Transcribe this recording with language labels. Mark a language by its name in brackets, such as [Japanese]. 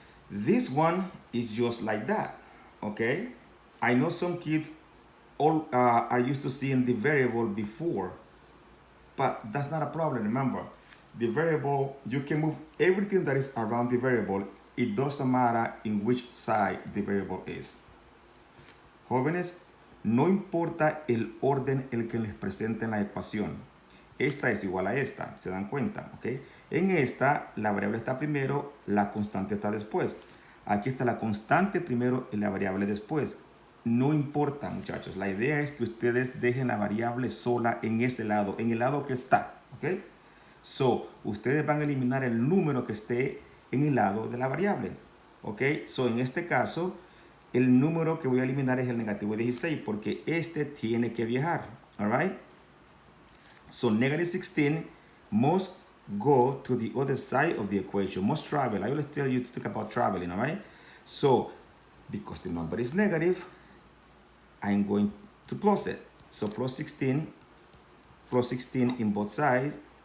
[English] This one is just like that, okay? I know some kids all are used to seeing the variable before, but that's not a problem. Remember, the variable, you can move everything that is around the variable. It doesn't matter in which side the variable is. [Spanish] Jóvenes, no importa el orden el que les presenten la ecuación. Esta es igual a esta, ¿se dan cuenta? ¿Okay? En esta, la variable está primero, la constante está después. Aquí está la constante primero y la variable después. No importa, muchachos. La idea es que ustedes dejen la variable sola en ese lado, en el lado que está. ¿Ok? So, ustedes van a eliminar el número que esté en el lado de la variable. ¿Ok? So, en este caso, el número que voy a eliminar es el negativo 16 porque este tiene que viajar. [English] All right? So, negative 16 must go to the other side of the equation, must travel. I always tell you to talk about traveling, all right? So, because the number is negative, I'm going to plus it. So, plus 16 in both sides.